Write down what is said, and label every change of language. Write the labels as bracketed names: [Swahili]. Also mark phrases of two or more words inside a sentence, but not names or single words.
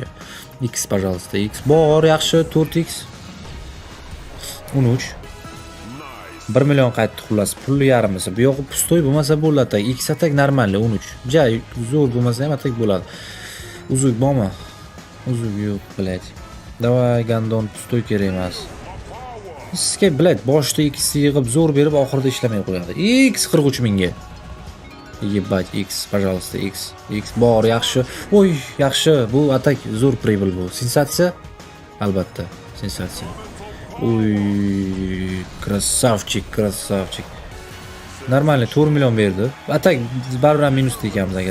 [Uzbek] X, пожалуйста, X bor, yaxshi, 4x. 13. 1 million qaytdi xullas. Pul yarmisi. Bu yo'q pustoy bo'lmasa bo'ladi. X atak normal 13. Jay zo'r bo'lmasa ham atak bo'ladi. Uzuk bormi? Uzuk yo'q, [Russian] блять. Давай, [Uzbek] gandon pustoy kerak emas. Sizga блять boshda X yig'ib zo'r berib oxirida ishlamay qo'yadi. X 43 mingga. [Russian] Ебать, X, пожалуйста, X. [Uzbek] X bor, yaxshi. Oy, yaxshi. Bu atak zo'r pribel bu. Sensatsiya? Albatta, sensatsiya. Uy, krasavchik. Normalniy 4 million berdi. Atak baribir minusda ekanmiz agar.